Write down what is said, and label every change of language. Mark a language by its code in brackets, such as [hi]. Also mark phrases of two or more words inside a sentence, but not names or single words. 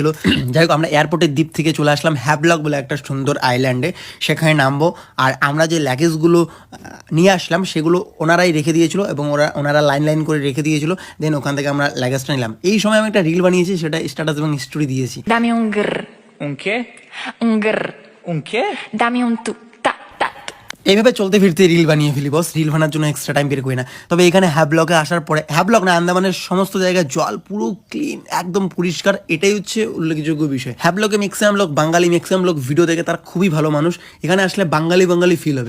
[bn] যাই হোক, আমরা এয়ারপোর্টের দ্বীপ থেকে চলে আসলাম হ্যাভলক বলে একটা সুন্দর আইল্যান্ডে, সেখানে নামবো। আর আমরা যে লাগেজগুলো নিয়ে আসলাম সেগুলো ওনারাই রেখে দিয়েছিল এবং ওনারা লাইন লাইন করে রেখে দিয়েছিল। দেন ওখান থেকে আমরা লাগেজটা নিলাম। এই সময় আমি একটা রিল বানিয়েছি, সেটা স্ট্যাটাস এবং স্টোরি দিয়েছি। [es] Dame un grr, ¿Un qué? un grr. ¿Un qué? Dame un tu, ta, ta. [bn] এইভাবে চলতে ফিরতে রিল বানিয়ে ফেলি বস। রিল বানার জন্য [en] extra time [bn] বের করি না। তবে এখানে হ্যাভলকে আসার পরে, হ্যাভলক না, আন্দামানের সমস্ত জায়গায় জল পুরো ক্লিন, একদম পরিষ্কার। এটাই হচ্ছে উল্লেখযোগ্য বিষয়। হ্যাভলকে ম্যাক্সিমাম লোক বাঙালি, ম্যাক্সিমাম লোক ভিডিও দেখে, তারা খুবই ভালো মানুষ। এখানে আসলে বাঙালি বাঙালি ফিল হবে।